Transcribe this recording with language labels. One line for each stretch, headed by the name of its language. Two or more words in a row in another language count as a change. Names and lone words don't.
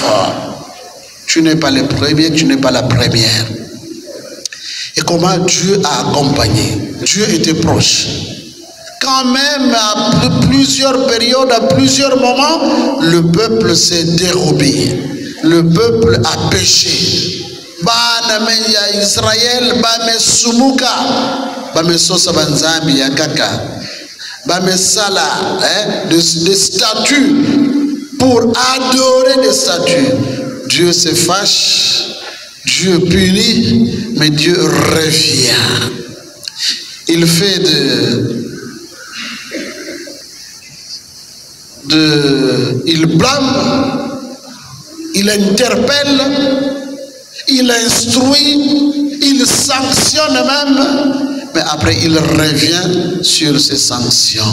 French: Tu n'es pas le premier, tu n'es pas la première. Et comment Dieu a accompagné? Dieu était proche. Quand même, à plusieurs périodes, à plusieurs moments, le peuple s'est dérobé. Le peuple a péché.
Kituba (Democratic Republic of Congo): Bana ya Israël bame sumuka, bame sosa banzambi ya kaka, bame sala
French: des statues pour adorer des statues. Dieu se fâche, Dieu punit, mais Dieu revient. Il fait il blâme, il interpelle, il instruit, il sanctionne même, mais après il revient sur ses sanctions.